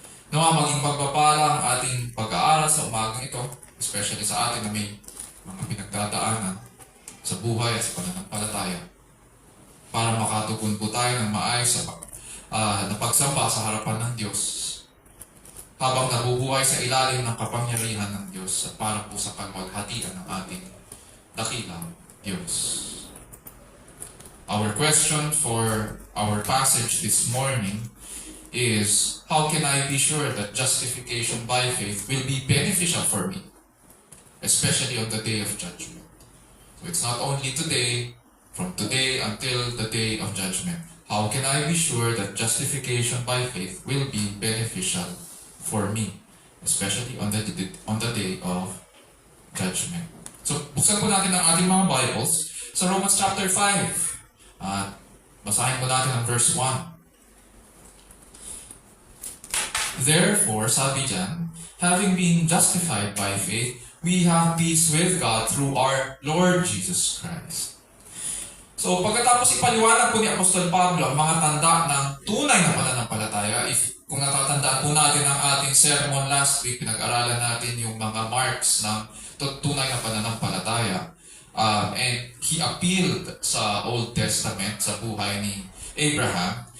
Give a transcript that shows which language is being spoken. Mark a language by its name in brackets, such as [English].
[Filipino] Nawa maging pagpapala ang ating pag-aaral sa umagang ito, especially sa atin na may mga pinagdadaanan sa buhay at sa pananampalataya, para makatugon po tayo ng maayos na pagsamba sa harapan ng Diyos habang nabubuhay sa ilalim ng kapangyarihan ng Diyos at para po sa kalwaghatian ng ating dakilang Diyos. [English] Our question for our passage this morning is, how can I be sure that justification by faith will be beneficial for me, especially on the day of judgment? So it's not only today, from today until the day of judgment. How can I be sure that justification by faith will be beneficial for me, especially on the day of judgment? [Filipino] So buksan po natin ang ating mga Bibles sa Romans chapter 5. At basahin po natin ang verse 1. [English] Therefore, [Filipino] sabi dyan, [English] having been justified by faith, we have peace with God through our Lord Jesus Christ. [Filipino] So, pagkatapos ipaliwanag po ni Apostol Pablo ang mga tanda ng tunay na pananampalataya, kung natatandaan po natin ang ating sermon [English] last week, [Filipino] pinag-aralan natin yung mga marks ng tunay na pananampalataya. [English] And he appealed [Filipino] sa Old Testament, sa buhay ni Abraham.